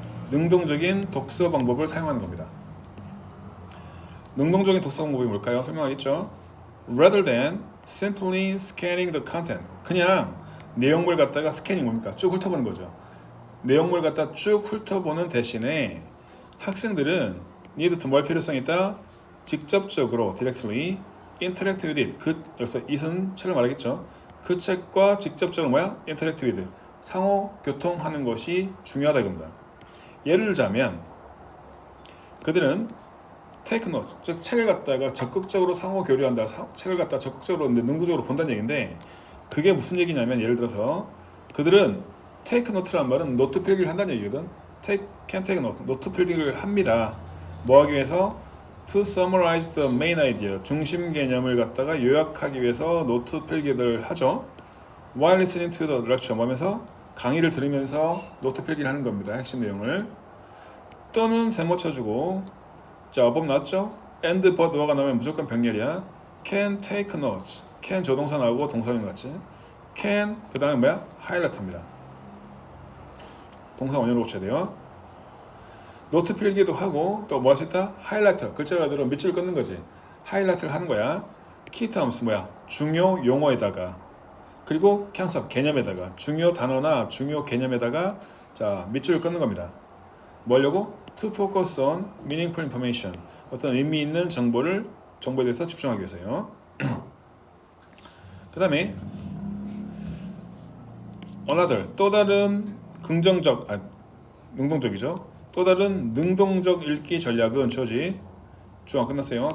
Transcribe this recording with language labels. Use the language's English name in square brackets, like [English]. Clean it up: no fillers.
[Korean] 능동적인 독서 방법을 사용하는 겁니다. 능동적인 독서 방법이 뭘까요? 설명하겠죠. [English] rather than simply scanning the content, [Korean] 그냥 내용물 갖다가 스캐닝 뭡니까? 쭉 훑어보는 거죠. 내용물 갖다 쭉 훑어보는 대신에 학생들은 need to 뭘 필요성이 있다? 직접적으로 [English] directly interact with it. [Korean] 여기서 it은 책을 말하겠죠. 그 책과 직접적으로 뭐야? [English] interact with. [Korean] 상호 교통하는 것이 중요하다 이겁니다. 예를 들자면 그들은 take note, 즉 책을 갖다가 적극적으로 상호 교류한다. 책을 갖다가 적극적으로 능동적으로 본다는 얘기인데 그게 무슨 얘기냐면 예를 들어서 그들은 take note란 말은 노트 필기를 한다는 얘기거든. can take note, 노트 필기를 합니다. 뭐 하기 위해서? [English] to summarize the main idea, [Korean] 중심 개념을 갖다가 요약하기 위해서 노트 필기를 하죠. [English] while listening to the lecture, [Korean] 하면서 강의를 들으면서 노트 필기를 하는 겁니다. 핵심 내용을. 또는 세모 쳐주고, 자 어법 나왔죠? and but w가 나오면 무조건 병렬이야. [English] can take notes. [Korean] can 조동사 나오고 동사는 같지. can 그 다음에 뭐야? highlight입니다. 동사 원형으로 고쳐야 돼요. 노트 필기도 하고 또 뭐 할 수 있다? 하이라이터. 글자가 들어 밑줄 끊는 거지. 하이라이트를 하는 거야. 키터ms 뭐야? 중요 용어에다가 그리고 캔섭 개념에다가 중요 단어나 중요 개념에다가 자 밑줄을 끊는 겁니다. 뭐려고? [English] To focus on meaningful information. [Korean] 어떤 의미 있는 정보에 대해서 집중하기 위해서요. 그 다음에 another 또 다른 능동적이죠. 또 다른 능동적 읽기 전략은 저지 주어 끝났어요.